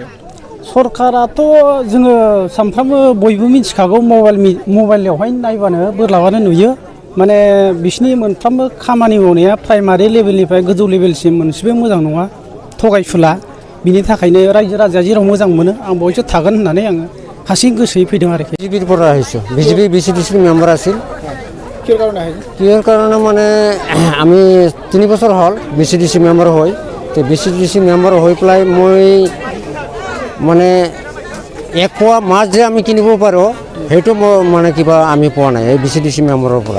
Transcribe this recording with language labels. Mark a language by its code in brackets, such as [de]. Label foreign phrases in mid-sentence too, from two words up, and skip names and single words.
[brx] सरकाराथ' जोङो सानफ्रामबो बयबो मिथिखागौ, मबाइलावहाय नायबानो बोरलाबानो नुयो, माने बिसिनि मोनफ्रोमबो खामानि मावनाया प्राइमारि लेभेलनिफ्राय गोजौ लेभेलसिम मोनसेबो मोजां नङा, थगायसुला। बिनि थाखायनो रायजो राजाया जेराव मोजां मोनो आं बयसो थागोन होननानै आङो हारसिं गोसोयै फैदों आरोखि। [as] বিজেপির পৰা আহিছোঁ, বিজেপি বিচিডিচিৰ মেম্বাৰ আছিল। কিহৰ কাৰণে মানে আমি 3 বছৰ হ'ল বিচিডিচি মেম্বাৰ হৈ, তো বিচিডিচি মেম্বাৰ হৈ পেলাই মই মানে 1 পোৱা মাছ যে আমি কিনিব পাৰোঁ সেইটো মানে কিবা আমি পোৱা নাই এই বিচিডিচি মেম্বাৰৰ পৰা।